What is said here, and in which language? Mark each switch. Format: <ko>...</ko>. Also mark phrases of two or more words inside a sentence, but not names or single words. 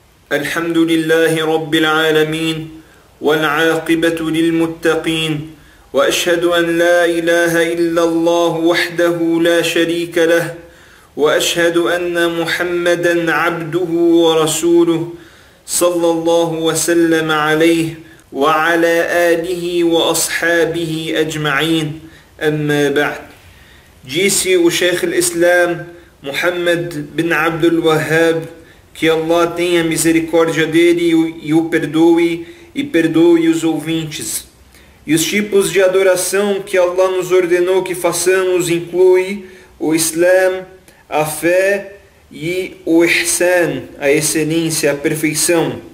<ar>الحمد لله رب العالمين والعاقبة للمتقين وأشهد أن لا إله إلا الله وحده لا شريك له وأشهد أن محمدا عبده ورسوله صلى الله وسلم عليه وعلى آله وأصحابه أجمعين أما بعد.</ar> <pt>Disse o Sheikh al-Islam Muhammad bin Abdul Wahhab, que Allah tenha misericórdia dele e o perdoe e perdoe os ouvintes. E os tipos de adoração que Allah nos ordenou que façamos inclui o Islam, a fé e o Ihsan, a excelência, a perfeição.</pt>